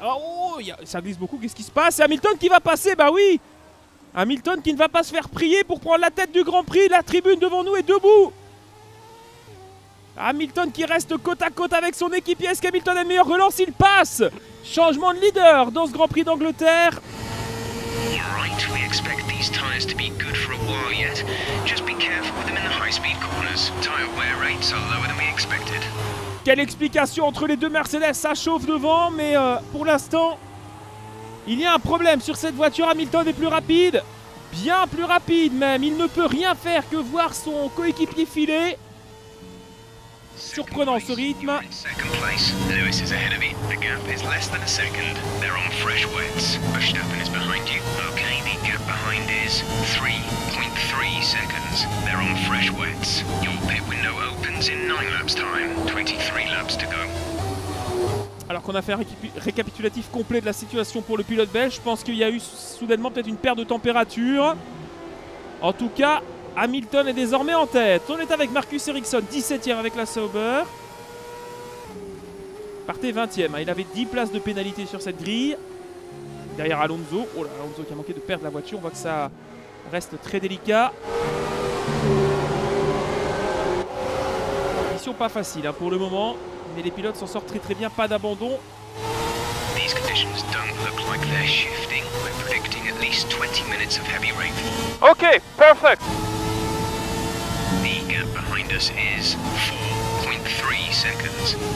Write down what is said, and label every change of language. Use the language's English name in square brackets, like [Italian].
[French] Oh, ça glisse beaucoup, qu'est-ce qui se passe? C'est Hamilton qui va passer, bah oui. Hamilton qui ne va pas se faire prier pour prendre la tête du Grand Prix. La tribune devant nous est debout. Hamilton qui reste côte à côte avec son équipier. Est-ce qu'Hamilton a une meilleure relance? Il passe. Changement de leader dans ce Grand Prix d'Angleterre. [English] Alright, we expect these tyres to be good for a while yet. Just be careful with them in the high-speed corners. Tyre wear rates are lower than we expected. [French] Quelle explication entre les deux Mercedes, ça chauffe devant, mais pour l'instant, il y a un problème sur cette voiture. Hamilton est plus rapide, bien plus rapide même. Il ne peut rien faire que voir son coéquipier filer. Surprenant ce rythme. [English] Second place, Lewis is ahead of you. The gap is less than a second. They're on fresh wets. Verstappen is behind you. Okay, the gap behind is 3.3 seconds. They're on fresh wets. Your pit window opens in 9 laps time. 23 laps to go. [French] Alors qu'on a fait un récapitulatif complet de la situation pour le pilote belge, je pense qu'il y a eu soudainement peut-être une perte de température. En tout cas, Hamilton est désormais en tête. On est avec Marcus Ericsson, 17e avec la Sauber. Partez 20e. Il avait 10 places de pénalité sur cette grille. Derrière Alonso. Oh là, Alonso qui a manqué de perdre la voiture. On voit que ça reste très délicat. conditions pas faciles hein, pour le moment, mais les pilotes s'en sortent très bien, pas d'abandon. [English] These conditions don't look like they're shifting. We're predicting at least 20 minutes of heavy rainfall. Okay, perfect. The gap behind us is 4.3 seconds.